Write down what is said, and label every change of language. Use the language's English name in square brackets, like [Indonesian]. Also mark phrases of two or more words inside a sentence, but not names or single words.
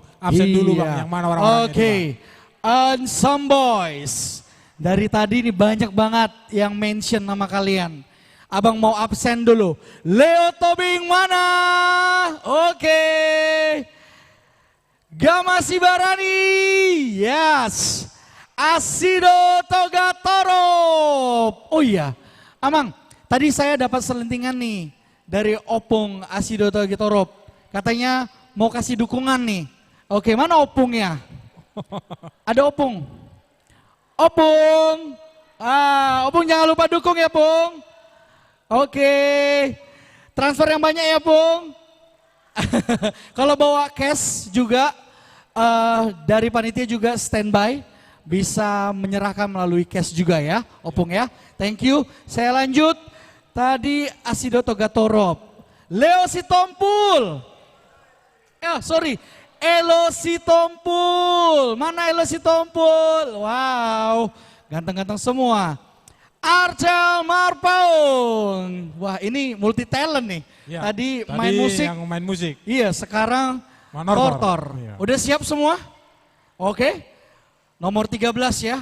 [Indonesian] Absen dulu Bang, yang mana orang-orangnya? Oke, Handsome Boys. Dari tadi ini banyak banget yang mention nama kalian. Abang mau absen dulu. Leo Tobing mana? Oke. Gama Sibarani. Yes. Asido Togatorop. Oh iya, Amang, tadi saya dapat selentingan nih dari Opung Asido Togatorop. Katanya mau kasih dukungan nih. Oke, mana Opungnya? Ada Opung. Opung. Opung jangan lupa dukung ya, Pung. Oke. Transfer yang banyak ya, Pung. Kalau bawa cash juga dari panitia juga standby. bisa menyerahkan melalui cash juga ya, Opung ya. [English] Thank you. [Indonesian] Saya lanjut. Tadi Asidoto Gatorop. Leo Sitompul. Sorry. Elo Sitompul. Mana Elo Sitompul? Wow. Ganteng-ganteng semua. Arcel Marpaung. Wah, ini [English] multi talent [Indonesian] nih. Ya, tadi main musik. yang main musik. Iya, sekarang Tortor. Iya. Udah siap semua? Oke. Nomor 13 ya.